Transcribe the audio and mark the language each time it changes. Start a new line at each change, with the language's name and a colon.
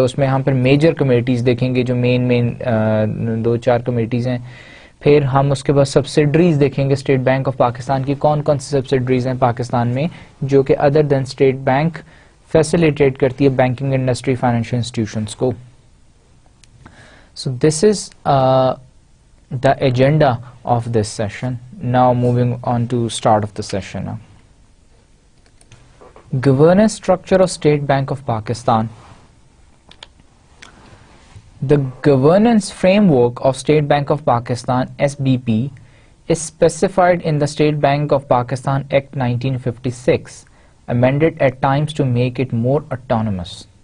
Urdu: اس میں ہم پھر میجر کمیٹیز دیکھیں گے جو مین 2-4 کمیٹیز ہیں. پھر ہم اس کے بعد سبسڈریز دیکھیں گے اسٹیٹ بینک آف پاکستان کی، کون کون سی سبسڈریز ہیں پاکستان میں جو کہ
English: other than
Urdu: state bank facilitate کرتی ہے بینکنگ انڈسٹری، فائنینشیل انسٹیٹیوشنس کو.
English: So this is the agenda of this session. Now moving on to start off the session. Governance structure of State Bank of Pakistan. The governance framework of State Bank of Pakistan (SBP) is specified in the State Bank of Pakistan Act 1956, amended at times to make it more autonomous.